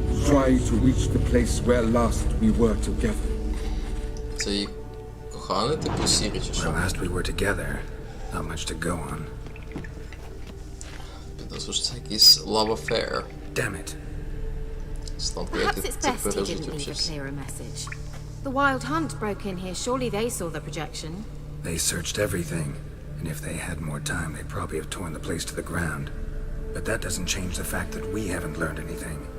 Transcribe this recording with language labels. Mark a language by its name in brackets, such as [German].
[English] Try to reach the place where last we were together. [Ukrainian] Це її коханий, типу Сірі, чи що? [English] Where last we were together, not much to go on. [Ukrainian] Підозрюю, що це якийсь [English] love affair. Damn it. Perhaps it's best he didn't leave a clearer message. The Wild Hunt broke in here. Surely they saw the projection. They searched everything, and if they had more time, they'd probably have torn the place to the ground. But that doesn't change the fact that we haven't learned anything.